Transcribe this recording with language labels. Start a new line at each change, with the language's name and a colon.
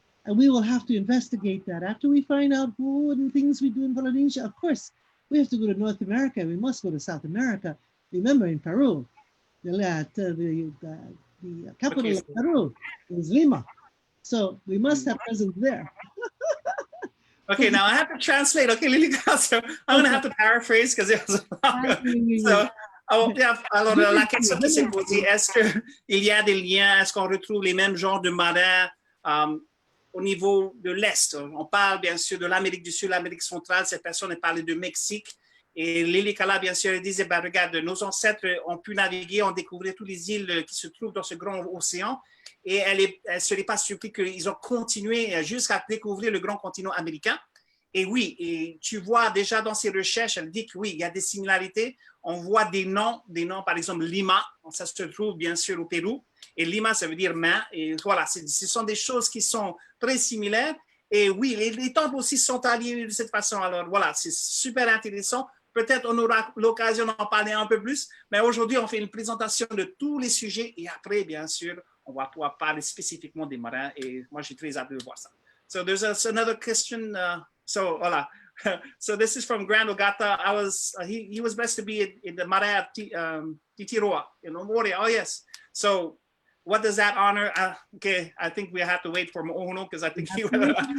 English: And we will have to investigate that. After we find out who and things we do in Polynesia, of course, we have to go to North America. We must go to South America. Remember, in Peru, the capital of Peru is Lima. So we must have presence there. Okay, now I have to translate. Okay, Lilikalā, so I'm going to have to paraphrase because it was so,
French: alors, la question qui s'est posée, est-ce qu'il y a des liens, est-ce qu'on retrouve les mêmes genres de marins au niveau de l'Est? On parle bien sûr de l'Amérique du Sud, l'Amérique centrale, cette personne a parlé de Mexique. Et Lilikalā, bien sûr, elle disait, regarde, nos ancêtres ont pu naviguer, ont découvert toutes les îles qui se trouvent dans ce grand océan. Et elle ne serait pas surprise qu'ils ont continué jusqu'à découvrir le grand continent américain. Et oui, et tu vois déjà dans ses recherches, elle dit que oui, il y a des similarités. On voit des noms, par exemple Lima, ça se trouve bien sûr au Pérou. Et Lima, ça veut dire main. Et voilà, ce sont des choses qui sont très similaires. Et oui, les temples aussi sont alliés de cette façon. Alors voilà, c'est super intéressant. Peut-être on aura l'occasion d'en parler un peu plus, mais aujourd'hui, on fait une présentation de tous les sujets et après, bien sûr, on va pouvoir parler spécifiquement des marins et moi, j'ai très hâte de voir ça.
English: So there's another question. So voilà. So this is from Grand Ogata. He was blessed to be in the Marea Titiroa in Moria. Oh, yes. So what does that honor? Okay, I think we have to wait for Mo'ono because I think he will.